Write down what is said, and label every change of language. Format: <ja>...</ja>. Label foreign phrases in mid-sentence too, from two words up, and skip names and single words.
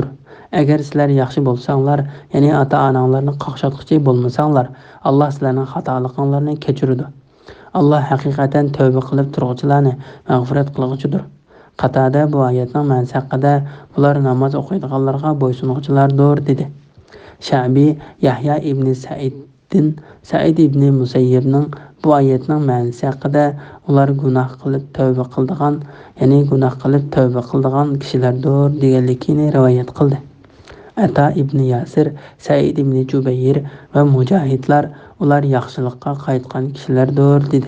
<uz>Agar sizlar yaxshi bo'lsanglar, ya'ni ota-onanglarni qaqshatquchi bo'lmasanglar, Alloh sizlarning xatoliginglarni kechiradi. Alloh haqiqatan tavba qilib turg'uvchilarni mag'firat qilguchidir. Qatada bu oyatning ma'nosi haqida ular namoz o'qiydiganlarga bo'ysunuvchilardir dedi. Sha'bi Yahya ibn Sa'id ibn Musayyibning bu oyatning ma'nosi haqida ular gunoh qilib tavba qildigan kishilardir deganligini rivoyat qildi. Ata ibn Yasir, Said ibn Jubayr va Mujahidlar ular yaxshilikqa qaytgan kishilardir dedi.</uz>